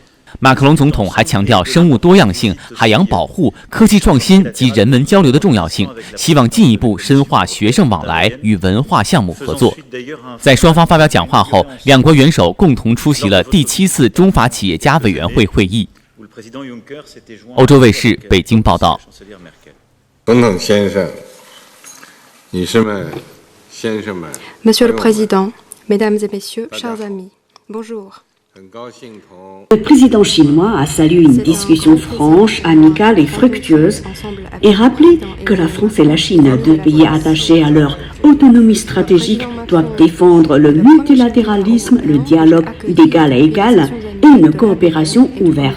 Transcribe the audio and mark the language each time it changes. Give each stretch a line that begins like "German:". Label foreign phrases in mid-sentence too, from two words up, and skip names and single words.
Chinese: 马克龙总统还强调生物多样性、海洋保护、科技创新及人文交流的重要性，希望进一步深化学生往来与文化项目合作。在双方发表讲话后，两国元首共同出席了第7次中法企业家委员会会议。欧洲卫视北京报道。总统先生、女士们、先生们
French: Monsieur le Président, Mesdames et Messieurs, chers amis, bonjour. Le président chinois a salué une discussion franche, amicale et fructueuse et rappelé que la France et la Chine, deux pays attachés à leur autonomie stratégique, doivent défendre le multilatéralisme, le dialogue d'égal à égal et une coopération ouverte.